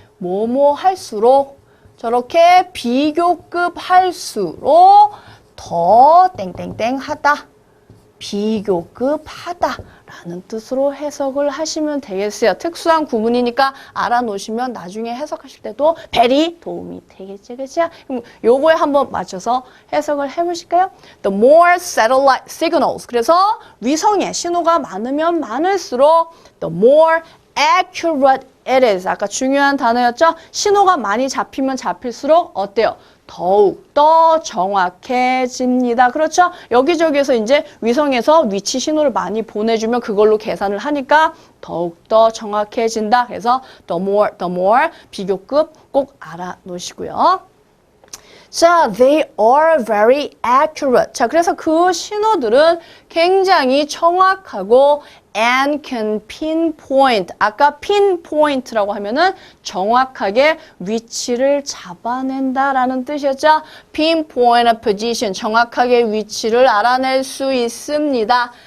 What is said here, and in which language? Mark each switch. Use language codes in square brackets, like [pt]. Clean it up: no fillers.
[ko] 뭐뭐 할수록 저렇게 비교급 할수록 더 땡땡땡 하다. 비교급 하다 라는 뜻으로 해석을 하시면 되겠어요. 특수한 구문이니까 알아놓으시면 나중에 해석하실 때도 very 도움이 되겠죠. 그죠? 그럼 요거에 한번 맞춰서 해석을 해보실까요? [en] The more satellite signals. [ko] 그래서 위성의 신호가 많으면 많을수록 [en] the more accurate it is. [ko] 아까 중요한 단어였죠? 신호가 많이 잡히면 잡힐수록 어때요? 더욱더 정확해집니다. 그렇죠? 여기저기에서 이제 위성에서 위치 신호를 많이 보내주면 그걸로 계산을 하니까 더욱더 정확해진다. 그래서 the more 비교급 꼭 알아놓으시고요. [en] 자, they are very accurate. [ko] 자, 그래서 그 신호들은 굉장히 정확하고 [en] and can pinpoint. [ko] 아까 pinpoint라고 하면은 정확하게 위치를 잡아낸다라는 뜻이었죠. [en] pinpoint a position. [ko] 정확하게 위치를 알아낼 수 있습니다.